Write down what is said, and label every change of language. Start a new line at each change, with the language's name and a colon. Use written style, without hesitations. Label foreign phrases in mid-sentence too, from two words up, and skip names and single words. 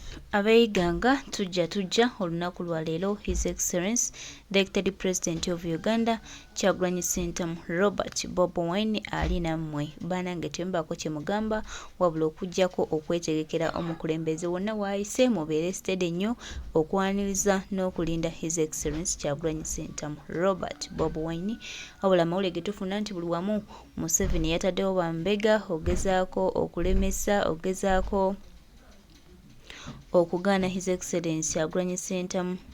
Ganda: Abe Iganga Tugya olunaku lwa leero
English: His Excellency the Elected President of Uganda
Ganda: Kyagulanyi Ssentamu Robert Bobi Wine ali nammwe banange tembako kye mugamba wabula okujjako okwetegekera omukulembeze wonna waayise mubeere steady nnyo okwaniriza n'okulinda
English: His Excellency
Ganda: Kyagulanyi Ssentamu Robert Bobi Wine wabula amawulire ge tufuna nti buli wamu Museveni yataddewo bambega ogezaako okulemesa ogezaako okugana
English: His Excellency
Ganda: Kyagulanyi Ssentamu